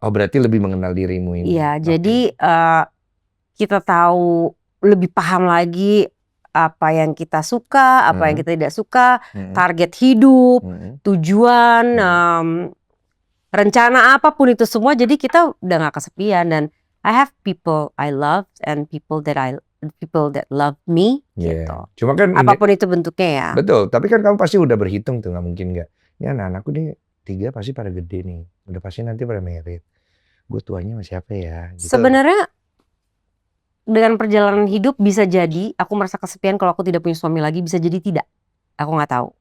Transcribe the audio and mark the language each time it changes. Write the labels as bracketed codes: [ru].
[id] Oh, berarti lebih mengenal dirimu ini. Iya, jadi kita tahu, lebih paham lagi apa yang kita suka, apa yang kita tidak suka, target hidup, tujuan, rencana apapun itu semua. Jadi kita udah gak kesepian. Dan [en] I have people I love and people that love me [id] gitu. Cuma kan apapun itu bentuknya ya. Betul, tapi kan kamu pasti udah berhitung tuh, nggak mungkin nggak. Ini anak-anakku nih 3 pasti pada gede nih, udah pasti nanti pada married. Gue tuanya sama siapa ya? Gitu. Sebenarnya dengan perjalanan hidup bisa jadi aku merasa kesepian kalau aku tidak punya suami lagi, bisa jadi tidak. Aku nggak tahu.